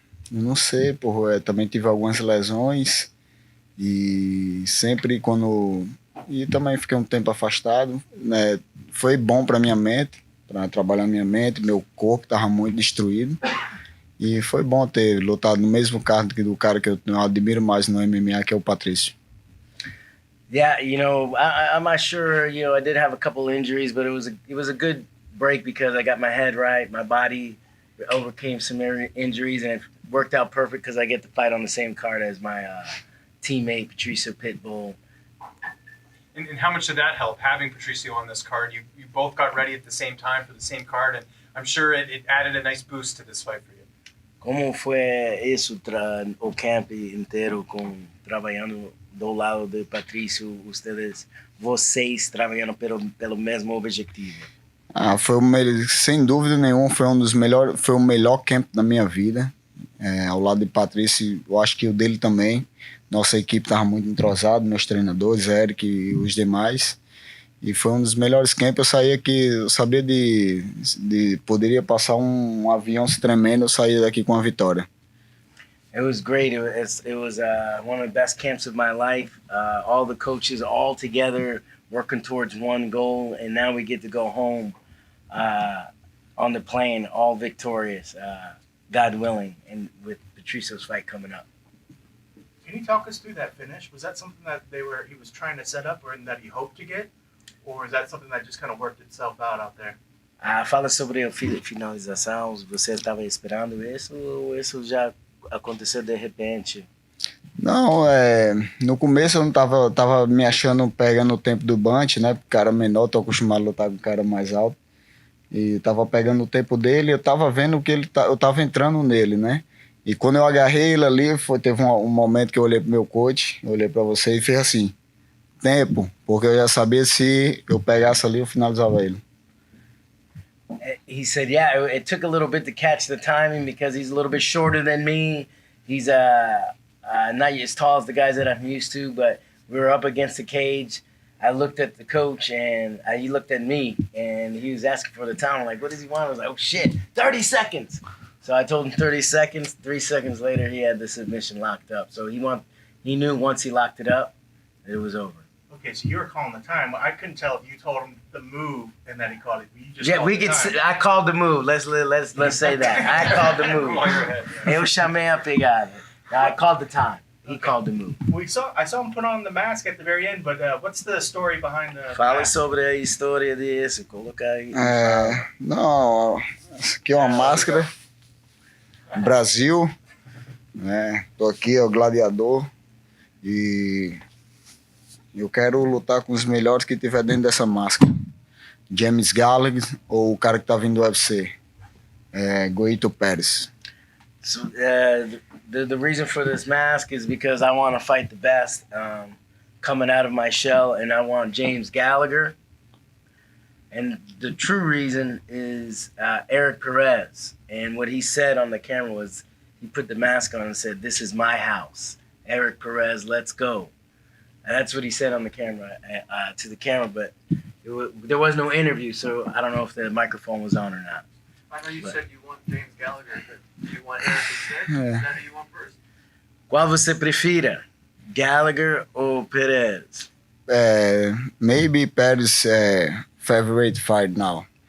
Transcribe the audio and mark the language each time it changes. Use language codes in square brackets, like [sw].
[pt] Não sei, também tive algumas lesões e sempre quando... E também fiquei um tempo afastado, né? Foi bom para minha mente, para trabalhar minha mente, meu corpo estava muito destruído. E foi bom ter lutado no mesmo card do cara que eu admiro mais no MMA, que é o Patrício. [en] Yeah, I'm not sure. I did have a couple injuries, but it was a good break because I got my head right, my body overcame some injuries, and it worked out perfect because I get to fight on the same card as my teammate Patricio Pitbull. And how much did that help, having Patricio on this card? You both got ready at the same time for the same card, and I'm sure it added a nice boost to this fight for you. [pt] Como foi isso, o camp inteiro, trabalhando do lado de Patrício, vocês trabalhando pelo mesmo objetivo? Sem dúvida nenhuma, foi o melhor camp da minha vida. Ao lado de Patrício, eu acho que o dele também. Nossa equipe estava muito entrosada, meus treinadores, Eric e os demais. E foi um dos melhores camps. Eu saía aqui, eu sabia poderia passar um avião se tremendo, eu saía daqui com a vitória. [en] It was great. It was one of the best camps of my life. All the coaches all together working towards one goal, and now we get to go home on the plane, all victorious, God willing, and with Patricio's fight coming up. Can you talk us through that finish? Was that something that he was trying to set up or that he hoped to get? Or is that something that just kind of worked itself out there? [pt] Fala sobre a finalização. Você estava esperando isso ou isso já aconteceu de repente? Não, no começo eu não tava me achando pegando o tempo do Bunch, né? Cara menor, tô acostumado a lutar com cara mais alto. E tava pegando o tempo dele, eu tava vendo que eu tava entrando nele, né? E quando eu agarrei ele ali, teve um momento que eu olhei pro meu coach, eu olhei pra você e fez assim, tempo, porque eu já sabia se eu pegasse ali, eu finalizava ele. [en] He said, yeah, it took a little bit to catch the timing because he's a little bit shorter than me. He's not as tall as the guys that I'm used to, but we were up against the cage. I looked at the coach and he looked at me and he was asking for the time. I'm like, what does he want? I was like, oh shit, 30 seconds. So I told him 30 seconds. 3 seconds later, he had the submission locked up. So he knew once he locked it up, it was over. Okay, so you were calling the time. I couldn't tell if you told him the move and then he called it. You just called the time. I called the move. Let's say that. I called the move. [pt] Eu chamei a pegada. [en] I called the time. He called the move. I saw him put on the mask at the very end, but what's the story behind the [pt] Fala [en] mask? [pt] sobre a história disso. Coloca aí. Não, isso aqui é uma máscara. Brasil, né? Tô aqui, o gladiador, e eu quero lutar com os melhores que tiver dentro dessa máscara. James Gallagher ou o cara que tá vindo do UFC, Goito Pérez. [en] So, the reason for this mask is because I want to fight the best coming out of my shell, and I want James Gallagher. And the true reason is Eric Perez. And what he said on the camera was, he put the mask on and said, "This is my house. Eric Perez, let's go." And that's what he said on the camera, to the camera, but there was no interview, so I don't know if the microphone was on or not. I know you said you want James Gallagher, but do you want Eric instead? Is that who you want first? [pt] Qual você prefira, Gallagher ou Perez? [en] Maybe Perez favorite fight now.